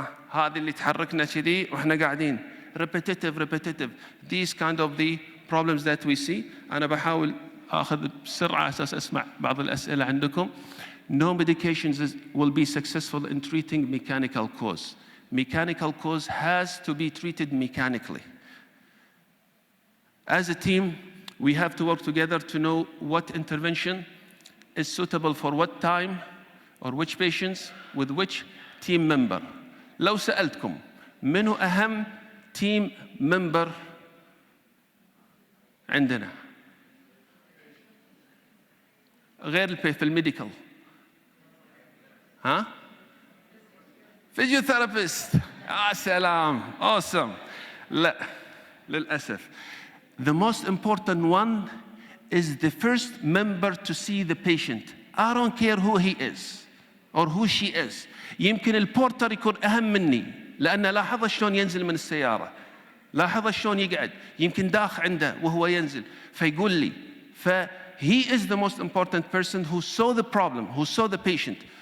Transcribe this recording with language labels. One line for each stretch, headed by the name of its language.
Arabic: هذه اللي تحركنا كذي واحنا قاعدين.
English: Repetitive. These kind of the problems that we see.
Arabic: أنا بحاول أخذ بسرعة أساس أسمع بعض الأسئلة عندكم.
English: No medications will be successful in treating mechanical cause. Mechanical cause has to be treated mechanically. As a team, we have to work together to know what intervention is suitable for what time or which patients with which team member.
Arabic: لو سألتكم منو أهم team member عندنا غير في الميديكال؟ ها؟ فيزيوثيرابيست. يا سلام. Awesome. لا للأسف.
English: The most important one is the first member to see the patient. I don't care who he is or who she is.
Arabic: يمكن البورتر يكون أهم مني لأن لاحظ شلون ينزل من السيارة، لاحظ شلون يقعد، يمكن داخ عنده وهو ينزل فيقول لي.
English: He is the most important person who saw the problem, who saw the patient.